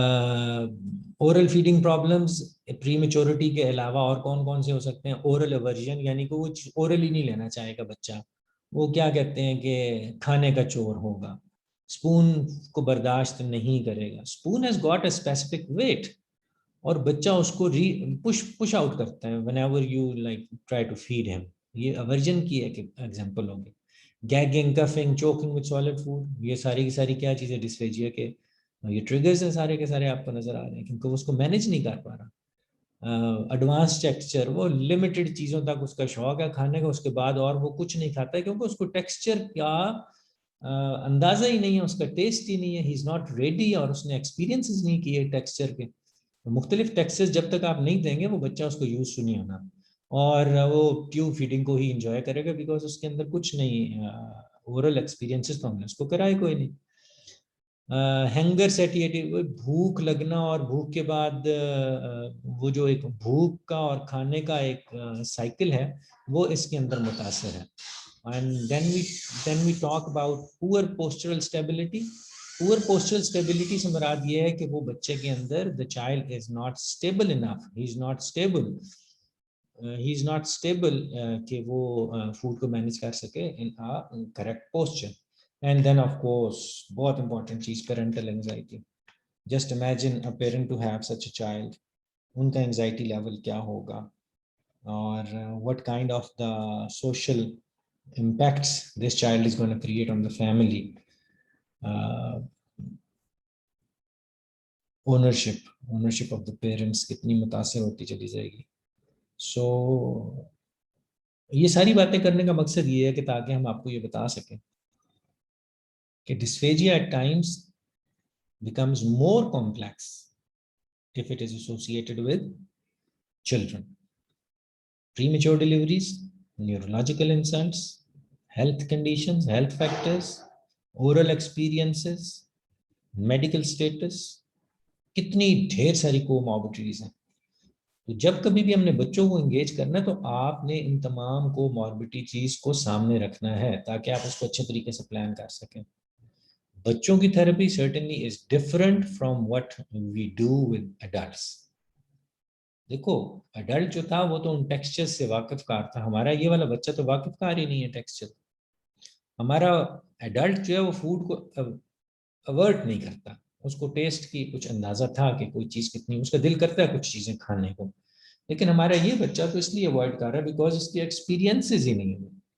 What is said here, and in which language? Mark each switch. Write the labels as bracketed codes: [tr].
[ur] Oral feeding problems پری maturity کے علاوہ اور کون کون سے ہو سکتے ہیں؟ اورل ایورژن, یعنی کہ وہ اورل ہی نہیں لینا چاہے گا بچہ, وہ کیا کہتے ہیں کہ کھانے کا چور ہوگا, اسپون کو برداشت نہیں کرے گا. [en] spoon has got a specific weight, [ur] اور بچہ اس کو [en] push out [ur] کرتا ہے [en] whenever you like try to feed him. [ur] یہ aversion کی ایک ایگزامپل ہوگی. گیگنگ, coughing, choking with solid food, یہ ساری کی ساری کیا چیزیں ڈسفیجیا کے یہ ٹریگرز ہیں سارے کے سارے آپ کو نظر آ رہے ہیں, کیونکہ وہ اس کو مینیج نہیں کر پا رہا. ایڈوانس ٹیکسچر, وہ لمیٹڈ چیزوں تک اس کا شوق ہے کھانے کا, اس کے بعد اور وہ کچھ نہیں کھاتا ہے کیونکہ اس کو ٹیکسچر کا اندازہ ہی نہیں ہے, اس کا ٹیسٹ ہی نہیں ہے, [en] he is not ready, [ur] اور اس نے ایکسپیرینسز نہیں کیے ٹیکسچر کے. مختلف ٹیکسچر جب تک آپ نہیں دیں گے وہ بچہ اس کو یوز ٹو نہیں ہونا, اور وہ ٹیوب فیڈنگ کو ہی انجوائے کرے گا, بیکاز اس کے اندر کچھ نہیں, اورل ایکسپیرینسز تو ہم نے اس کو کرائے کوئی نہیں. ہینگر سیٹیٹی, بھوک لگنا, اور بھوک کے بعد وہ جو ایک بھوک کا اور کھانے کا ایک سائیکل ہے وہ اس کے اندر متاثر ہے. [en] And then we talk about poor postural stability. Poor postural stability [ur] سے مراد یہ ہے کہ وہ بچے کے اندر [en] the child is not stable enough, he is not stable, he is not stable [ur] کہ وہ فوڈ کو مینیج کر سکے [en] in a correct posture. And then of course [ur] بہت important چیز [en] parental anxiety. Just imagine a parent to have such a child, [ur] ان کا anxiety level کیا ہوگا, اور [en] what kind of the social impacts this child is going to create on the family. [ur] Ownership of the parents کتنی متاثر ہوتی چلی جائے گی. سو یہ ساری باتیں کرنے کا مقصد یہ ہے کہ تاکہ ہم آپ کو یہ بتا سکیں کہ [en] Dysphagia at times becomes more complex if it is associated with children. Premature deliveries, neurological insults, health conditions, health factors, oral experiences, medical status, کتنی ڈھیر ساری comorbidities ہیں. [ur] تو جب کبھی بھی ہم نے بچوں کو انگیج کرنا ہے تو آپ نے ان تمام کوموربڈیز کو سامنے رکھنا ہے تاکہ آپ اس کو اچھے طریقے سے پلان کر سکیں. بچوں کی therapy [en] certainly is different from what we do with adults. [ur] دیکھو ایڈلٹ جو تھا وہ تو ان ٹیکسچر سے واقف کار تھا, ہمارا یہ والا بچہ تو واقف کار ہی نہیں ہے ٹیکسچر. ہمارا ایڈلٹ جو ہے وہ فوڈ کو اوائڈ نہیں کرتا, اس کو ٹیسٹ کی کچھ اندازہ تھا کہ کوئی چیز کتنی, اس کا دل کرتا ہے کچھ چیزیں کھانے کو, لیکن ہمارا یہ بچہ تو اس لیے اوائڈ کر رہا ہے بیکاز اس کی ایکسپیرینسز ہی نہیں ہے.